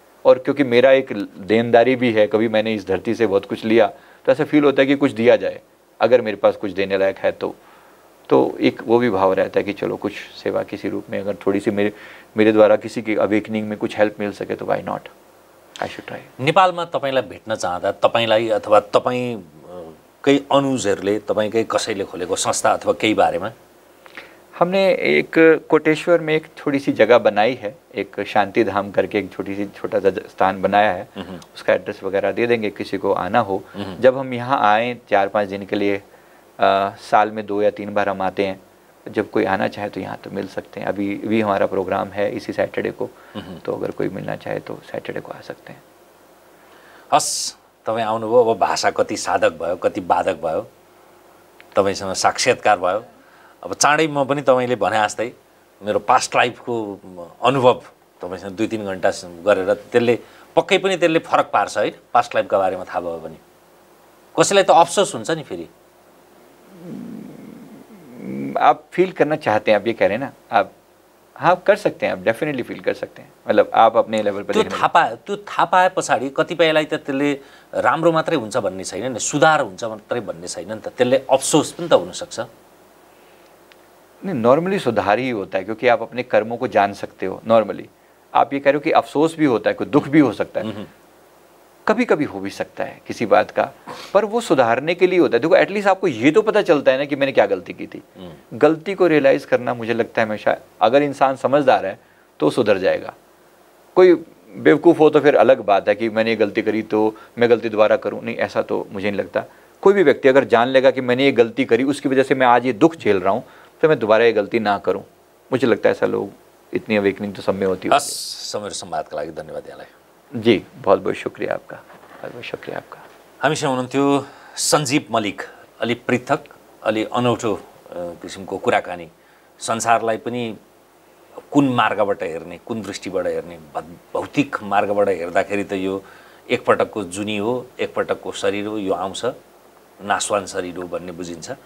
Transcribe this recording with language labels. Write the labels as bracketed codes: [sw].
[hi] और क्योंकि मेरा एक देनदारी भी है, कभी मैंने इस धरती से बहुत कुछ लिया, तो ऐसा फील होता है कि कुछ दिया जाए, अगर मेरे पास कुछ देने लायक है तो एक वो भी भाव रहता है कि चलो कुछ सेवा किसी रूप में, अगर थोड़ी सी मेरे द्वारा किसी की अवेकनिंग में कुछ हेल्प मिल सके तो [en] Why not, I should try. [ne] नेपालमा तपाईँलाई भेट्न चाहँदा तपाईँलाई अथवा तपाईँकै अनुजहरूले, तपाईँकै कसैले खोलेको संस्था अथवा केही बारेमा? [hi] हमने एक कोटेश्वर में एक थोड़ी सी जगह बनाई है, एक शांति धाम करके एक छोटा सा स्थान बनाया है। उसका एड्रेस वगैरह दे देंगे किसी को आना हो। जब हम यहाँ आएँ 4-5 दिन के लिए, साल में 2 या 3 बार हम आते हैं, जब कोई आना चाहे तो यहाँ तो मिल सकते हैं। अभी भी हमारा प्रोग्राम है इसी सैटरडे को, तो अगर कोई मिलना चाहे तो सैटरडे को आ सकते हैं। [ne] हस्, तपाईँ आउनुभयो, अब भाषा कति साधक भयो, कति बाधक भयो, तपाईँसँग साक्षात्कार भयो। अब चाँडै म पनि तपाईँले भने जस्तै मेरो पास्ट लाइफको अनुभव तपाईँसँग 2-3 घन्टा गरेर त्यसले पक्कै पनि त्यसले फरक पार्छ है, पास्ट लाइफका बारेमा थाहा भयो भने। कसैलाई त अफसोस हुन्छ नि फेरि। [hi] आप फील करना चाहते हैं, आप ये कह रहे हैं ना, आप हाँ कर सकते हैं, आप डेफिनेटली फील कर सकते हैं। मतलब आप अपने लेवल पर [ne] त्यो थाहा पाए पछाडि कतिपयलाई त त्यसले राम्रो मात्रै हुन्छ भन्ने छैन नि, सुधार हुन्छ मात्रै भन्ने छैन नि त, त्यसले अफसोस पनि त हुनसक्छ। [hi] नहीं, नॉर्मली सुधार ही होता है, क्योंकि आप अपने कर्मों को जान सकते हो। नॉर्मली आप ये कह रहे हो कि अफसोस भी होता है, कोई दुख भी हो सकता है, कभी कभी हो भी सकता है किसी बात का, पर वो सुधारने के लिए होता है। देखो एटलीस्ट आपको ये तो पता चलता है ना कि मैंने क्या गलती की थी। गलती को रियलाइज़ करना मुझे लगता है हमेशा, अगर इंसान समझदार है तो सुधर जाएगा। कोई बेवकूफ़ हो तो फिर अलग बात है कि मैंने ये गलती करी तो मैं गलती दोबारा करूँ, नहीं ऐसा तो मुझे नहीं लगता। कोई भी व्यक्ति अगर जान लेगा कि मैंने ये गलती करी, उसकी वजह से मैं आज ये दुख झेल रहा हूँ, तो मैं दोबारा ये गलती ना करूँ। मुझे लगता है ऐसा लोग, इतनी अवेकनिंग तो सब में होती है। [ne] समय संवादका लागि धन्यवाद यहाँलाई। [hi] जी बहुत बहुत शुक्रिया आपका, बहुत बहुत शुक्रिया आपका। [ne] हामीसँग हुनुहुन्थ्यो सञ्जीव मलिक। अलि पृथक, अलि अनौठो किसिमको कुराकानी, संसारलाई पनि कुन मार्गबाट हेर्ने, कुन दृष्टिबाट हेर्ने, भौतिक मार्गबाट हेर्दाखेरि त यो एकपटकको जुनी हो, एकपटकको शरीर हो, यो आउँछ, नासवान शरीर हो भन्ने बुझिन्छ।